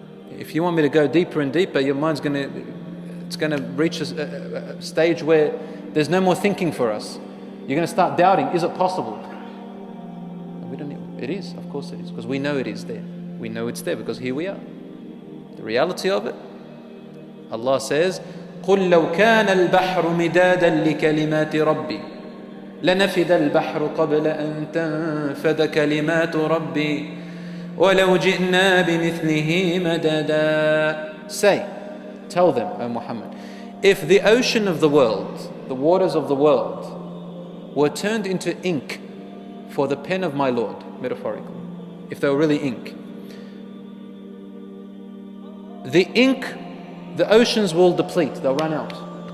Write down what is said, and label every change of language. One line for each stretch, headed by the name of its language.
English: If you want me to go deeper and deeper, your mind's going to reach a stage where there's no more thinking for us. You're going to start doubting, is it possible? It is, of course it is, because we know it is there. We know it's there because here we are.
Arabic: The reality of it, Allah says, قُلْ لَوْ كَانَ الْبَحْرُ مِدَادًا لِكَلِمَاتِ رَبِّي لَنَفِدَ الْبَحْرُ قَبْلَ أَن تَنفَدَ كَلِمَاتُ رَبِّي وَلَوْ جِئْنَا بِمِثْلِهِ مَدَدًا.
English: Say, tell them, O Muhammad, if the ocean of the world, the waters of the world, were turned into ink for the pen of my Lord, metaphorically, if they were really ink, the oceans will deplete, they'll run out.